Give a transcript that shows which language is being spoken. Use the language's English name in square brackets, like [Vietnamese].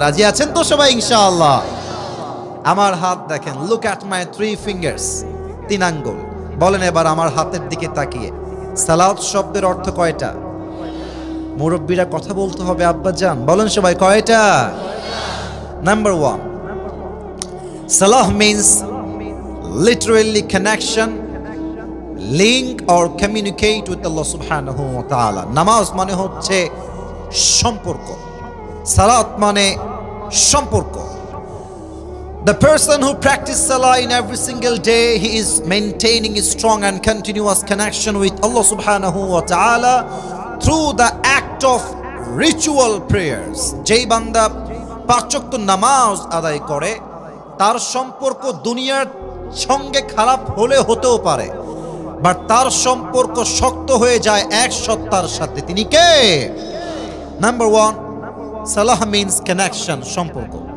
[Bangla] রাজি আছেন তো সবাই ইনশাআল্লাহ? আমার হাত দেখেন, [English] look at my 3 fingers, [Bangla] 3 আঙ্গুল। বলেন এবার আমার হাতের দিকে তাকিয়ে, সালাত শব্দের অর্থ কয়টা? মুরব্বীরা কথা বলতে হবে আব্বাজান, বলেন সবাই কয়টা? [English] Number 1, সালাহ means literally connection, link or communicate with Allah subhanahu wa ta'ala. [Bangla] নামাজ মানে হচ্ছে সম্পর্ক, সালাত মানে সম্পর্ক। [English] The person who practices salah in every single day, he is maintaining a strong and continuous connection with Allah subhanahu wa ta'ala through the act of ritual prayers. [Bangla] যেই বান্দা 5 ওয়াক্ত নামাজ আদায় করে, তার সম্পর্ক দুনিয়ার সঙ্গে খারাপ হলে হতেও পারে, বাট তার সম্পর্ক শক্ত হয়ে যায় এক সত্তার সাথে। তিনি কে? নাম্বার 1, সালাহ মিন্স কানেকশন, সম্পর্ক।